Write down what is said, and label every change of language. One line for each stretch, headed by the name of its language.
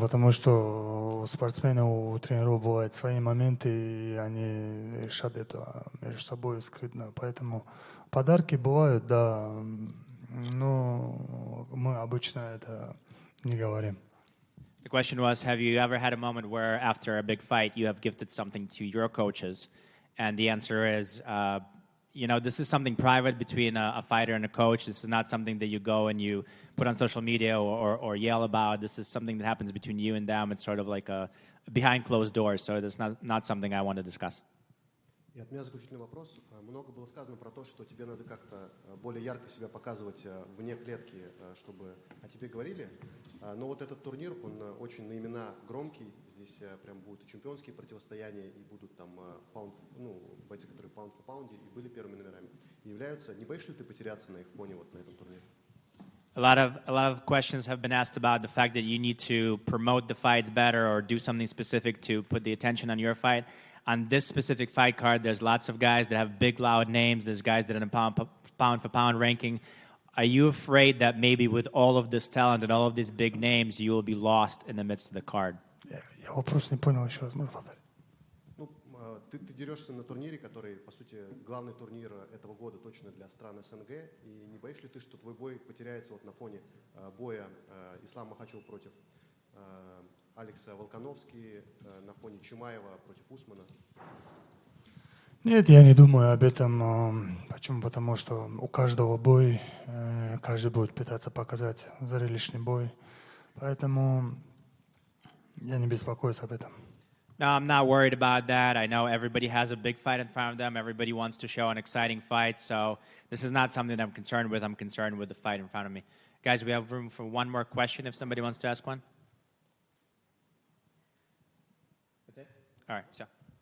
Russian: Потому что у спортсменов, у тренеров бывают свои моменты, и они решат это между собой скрытно. Поэтому подарки бывают, да, но мы обычно это не говорим.
English: The question was, have you ever had a moment where after a big fight you have gifted something to your coaches? And the answer is, this is something private between a fighter and a coach. This is not something that you go and you put on social media or yell about. This is something that happens between you and them. It's sort of like a behind closed doors, so it's not something I want to discuss.
Russian: И от меня заключительный вопрос. Много было сказано про то, что тебе надо как-то более ярко себя показывать вне клетки, чтобы о тебе говорили. Но вот этот турнир, он очень на имена громкий. Здесь прям будут и чемпионские противостояния, и будут там бойцы, которые pound for pound, и были первыми номерами. И являются, не боишься ли ты потеряться на их фоне вот на этом турнире?
English: A lot of questions have been asked about the fact that you need to promote the fights better or do something specific to put the attention on your fight. On this specific fight card, there's lots of guys that have big, loud names. There's guys that are in a pound-for-pound ranking. Are you afraid that maybe with all of this talent and all of these big names, you will be lost in the midst of the card?
Russian: Я вопрос не понял, еще раз можно повторить? Ты дерешься на турнире, который, по сути, главный турнир этого года точно для стран СНГ. И не боишься ли ты, что твой бой потеряется вот на фоне боя Ислама Махачева против Алекса Волконовски, на фоне Чимаева против Усмана? Нет, я не думаю об этом. Почему? Потому что у каждого бой, каждый будет пытаться показать зрелищный бой. Поэтому я не беспокоюсь об этом.
English: No, I'm not worried about that. I know everybody has a big fight in front of them. Everybody wants to show an exciting fight. So this is not something that I'm concerned with. I'm concerned with the fight in front of me. Guys, we have room for one more question if somebody wants to ask one. That's it? All right, so.